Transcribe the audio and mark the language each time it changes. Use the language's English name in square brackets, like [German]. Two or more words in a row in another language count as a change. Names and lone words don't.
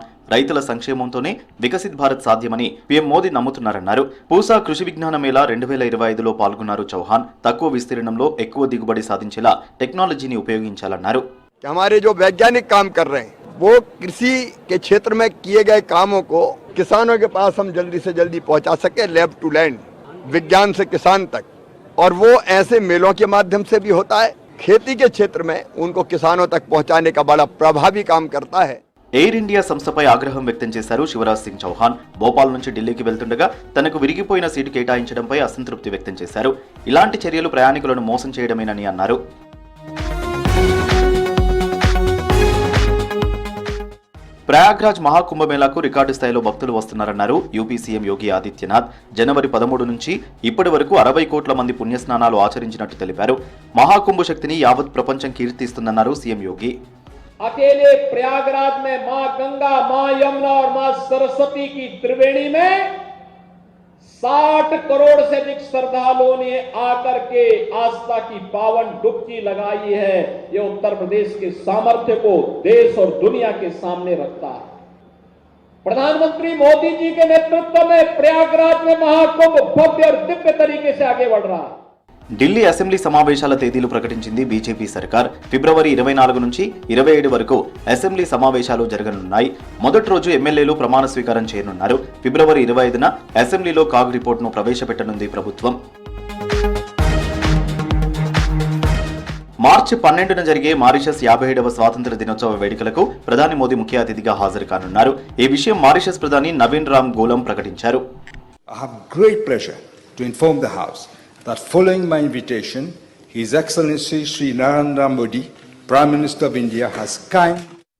[Telugu] రైతుల సంక్షేమంతోనే [Hindi] विकसित भारत [Telugu] సాధ్యమని పీఎం మోదీ నమ్ముతున్నారన్నారు. పూసా కృషి విజ్ఞాన మేళా 2025లో పాల్గొన్నారు చౌహాన్. తక్కువ విస్తీర్ణంలో ఎక్కువ దిగుబడి సాధించేలా టెక్నాలజీని ఉపయోగించాలన్నారు. [Hindi] हमारे जो वैज्ञानिक काम कर रहे हैं वो कृषि के क्षेत्र में किए गए कामों को किसानों के पास हम जल्दी से जल्दी पहुंचा सके, [English] lab to land, [Hindi] विज्ञान से किसान तक, और वो ऐसे मेलों के माध्यम से भी होता है. खेती के क्षेत्र में उनको किसानों तक पहुंचाने का बड़ा प्रभावी काम करता है. [Telugu] ఎయిర్ ఇండియా సంస్థపై ఆగ్రహం వ్యక్తం చేశారు శివరాజ్ సింగ్ చౌహాన్. భోపాల్ నుంచి ఢిల్లీకి వెళ్తుండగా తనకు విరిగిపోయిన సీటు కేటాయించడంపై అసంతృప్తి వ్యక్తం చేశారు. ఇలాంటి చర్యలు ప్రయాణికులను మోసం చేయడమేనని అన్నారు. ప్రయాగ్రాజ్ మహాకుంభమేళాకు రికార్డు స్థాయిలో భక్తులు వస్తున్నారన్నారు యూపీ సీఎం యోగి ఆదిత్యనాథ్. జనవరి 13 నుంచి ఇప్పటి వరకు 60 కోట్ల మంది పుణ్యస్నానాలు ఆచరించినట్టు తెలిపారు. మహాకుంభ శక్తిని యావత్ ప్రపంచం కీర్తిస్తుందన్నారు సీఎం యోగి. [Hindi] अकेले प्रयागराज में मां गंगा, मां यमुना और मां सरस्वती की त्रिवेणी में 60 करोड़ से अधिक श्रद्धालुओं ने आकर के आस्था की पावन डुबकी लगाई है. ये उत्तर प्रदेश के सामर्थ्य को देश और दुनिया के सामने रखता है. प्रधानमंत्री मोदी जी के नेतृत्व में प्रयागराज में महाकुंभ भव्य और दिव्य तरीके से आगे बढ़ रहा है. [Telugu] ఢిల్లీ అసెంబ్లీ సమావేశాల తేదీలు ప్రకటించింది బీజేపీ సర్కార్. ఫిబ్రవరి 24 నుంచి 27 వరకు అసెంబ్లీ సమావేశాలు జరగనున్నాయి. మొదటి రోజు ఎమ్మెల్యేలు ప్రమాణ స్వీకారం చేయనున్నారు. ఫిబ్రవరి 25న అసెంబ్లీలో కాగ్ రిపోర్టును ప్రవేశపెట్టనుంది ప్రభుత్వం. మార్చి 12న జరిగే మారిషస్ 57వ స్వాతంత్ర దినోత్సవ వేడుకలకు ప్రధాని మోదీ ముఖ్య అతిథిగా హాజరు కానున్నారు. ఈ విషయం మారిషస్ ప్రధాని నవీన్ రామ్ గోలం ప్రకటించారు. [English] That following my invitation, His Excellency Sri Narendra Modi, Prime Minister of India, has kindly